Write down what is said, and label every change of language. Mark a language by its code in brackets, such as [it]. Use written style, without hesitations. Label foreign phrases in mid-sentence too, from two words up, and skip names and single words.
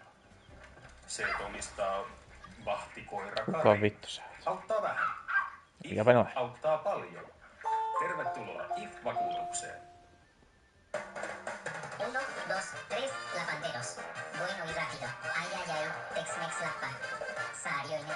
[fi] Se, että omistaa vahtikoira Kari, vittu sä? auttaa vähän. IF auttaa paljon. Tervetuloa IF-vakuutukseen. [es] 1, 2, 3, lavanderos. Bueno y rápido. Ay, ay, ay. Tex-Mex lappa. Saarioinen.